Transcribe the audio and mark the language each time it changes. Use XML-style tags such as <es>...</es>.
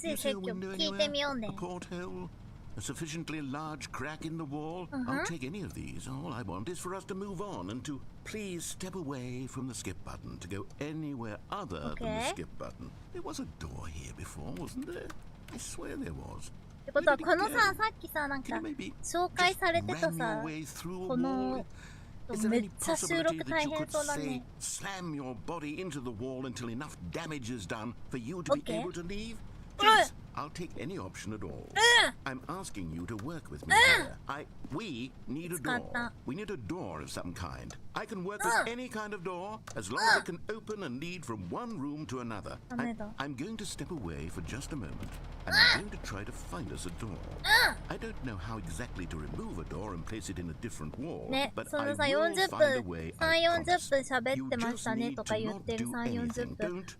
<en>Do you see a window anywhere? A porthole? A sufficiently large crack in the wall? I'll take any of these. All I want is for us to move on and to please step away from the skip button to go anywhere other than the skip button. There was a door here before, wasn't there? I swear there was.</en> <ja>ってことはこのさ、さっきさ、なんか紹介されてたさ、このめっちゃ収録大変そうだね。</ja> <en>Slam your body into the wall until enough damage is done for you to be able to leave. Please, I'll take any option at all. I'm asking you to work with me here. We need a door. We need a door of some kind. I can work with any kind of door as long as it can open and lead from one room to another. I'm going to step away for just a moment. And I'm going to try to find us a door. I don't know how exactly to remove a door and place it in a different wall, but I will find a way.</en> <ja>3、40分喋ってましたねとか言ってる3、40分。</ja>